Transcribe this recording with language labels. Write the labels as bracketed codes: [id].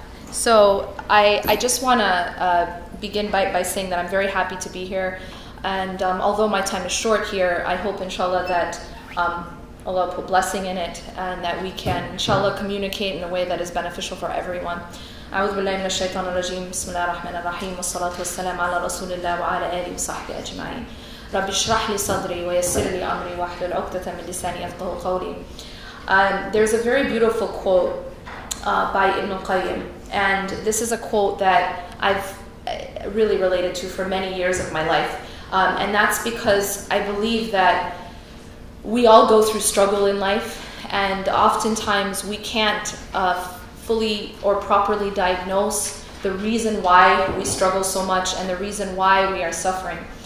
[en] So I just want to begin by saying that I'm very happy to be here. And although my time is short here, I hope, inshallah, that Allah put blessing in it and that we can, inshallah, communicate in a way that is beneficial for everyone. [ar] أعوذ بالله من الشيطان الرجيم بسم الله الرحمن الرحيم والصلاة والسلام على رسول الله وعلى آله وصحبه أجمعين رب اشرح لي صدري ويسر لي أمري واحلل عقدة من لساني يفقهوا قولي. [en] There's a very beautiful quote by Ibn Qayyim, and this is a quote that I've really related to for many years of my life. And that's because I believe that we all go through struggle in life, and oftentimes we can't fully or properly diagnose the reason why we struggle so much and the reason why we are suffering.